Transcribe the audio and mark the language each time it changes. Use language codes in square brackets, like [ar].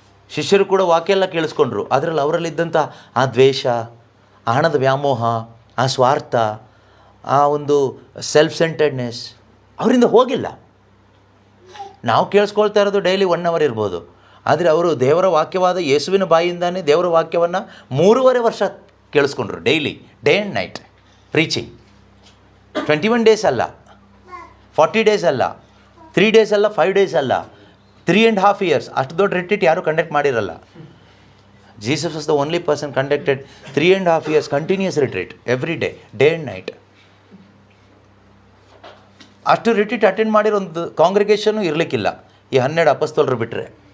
[kn] ಶಿಷ್ಯರು ಕೂಡ ವಾಕ್ಯ ಎಲ್ಲ ಕೇಳಿಸ್ಕೊಂಡ್ರು, ಅದರಲ್ಲಿ ಅವರಲ್ಲಿದ್ದಂಥ ಆ ದ್ವೇಷ, ಆ ಹಣದ ವ್ಯಾಮೋಹ, ಆ ಸ್ವಾರ್ಥ, ಆ ಒಂದು ಸೆಲ್ಫ್ ಸೆಂಟರ್ಡ್ನೆಸ್ ಅವರಿಂದ ಹೋಗಿಲ್ಲ. ನಾವು ಕೇಳಿಸ್ಕೊಳ್ತಾ ಇರೋದು ಡೈಲಿ 1 hour ಇರ್ಬೋದು, ಆದರೆ ಅವರು ದೇವರ ವಾಕ್ಯವಾದ ಯೇಸುವಿನ ಬಾಯಿಂದಾನೇ ದೇವರ ವಾಕ್ಯವನ್ನು 3.5 ವರ್ಷ ಕೇಳಿಸ್ಕೊಂಡ್ರು. [en] Daily, day and night preaching. [kn] 21 days ಅಲ್ಲ, 40 days ಅಲ್ಲ, 3 days ಅಲ್ಲ, 5 days ಅಲ್ಲ, 3.5 years. ಅಷ್ಟು ದೊಡ್ಡ ರಿಟ್ರೀಟ್ ಯಾರೂ ಕಂಡಕ್ಟ್ ಮಾಡಿರಲ್ಲ. [en] Jesus was the only person conducted 3.5 years continuous retreat every day, day and night. [kn] ಅಷ್ಟು ರಿಟ್ರೀಟ್ ಅಟೆಂಡ್ ಮಾಡಿರೋ ಒಂದು ಕಾಂಗ್ರಿಗೇಷನ್ನು ಇರಲಿಕ್ಕಿಲ್ಲ ಈ 12 ಅಪೊಸ್ತಲರು ಬಿಟ್ಟರೆ.